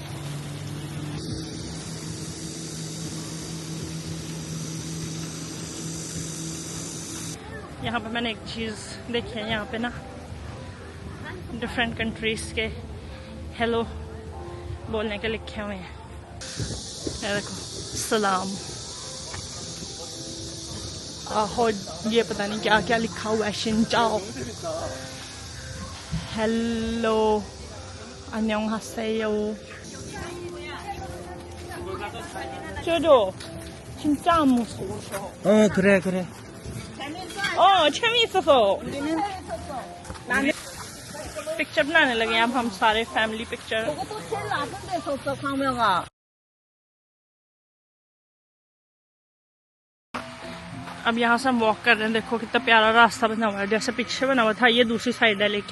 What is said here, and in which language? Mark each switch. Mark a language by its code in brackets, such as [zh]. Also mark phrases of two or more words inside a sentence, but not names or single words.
[hi] यहाँ पे मैंने एक चीज देखी है, यहाँ पे ना [en] different countries [hi] के हेलो बोलने के लिखे हुए हैं। ये देखो सलाम, आहो, ये पता नहीं क्या क्या लिखा हुआ है। [vi] xin chào, हेलो, [ko] 안녕하세요, 쪼조, 진짜 안 무서워. 그래. 재미있어서. [hi] पिक्चर बनाने लगे अब हम सारे [en] family picture. [hi] अब यहाँ से हम वॉक कर रहे हैं। देखो कितना प्यारा रास्ता बना हुआ है, जैसे पीछे बना हुआ था ये दूसरी साइड है लेकिन।